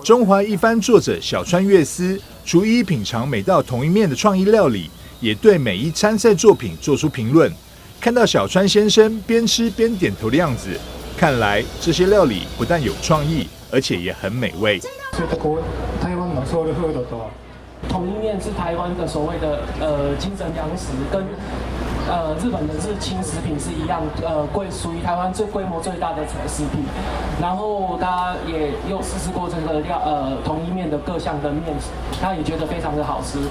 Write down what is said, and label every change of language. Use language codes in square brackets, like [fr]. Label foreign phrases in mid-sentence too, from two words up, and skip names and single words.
[zh] 中华一番作者小川悦司厨艺品尝每道同一面的创意料理，也对每一参赛作品做出评论。看到小川先生边吃边点头的样子，看来这些料理不但有创意，而且也很美味。 [ja] 台湾のソウルフードと [zh] 统一面是台湾的所谓的精神粮食，跟日本的日清食品是一样，属于台湾规模最大的食品。然后他也又试过这个统一面的各项的面，他也觉得非常的好吃。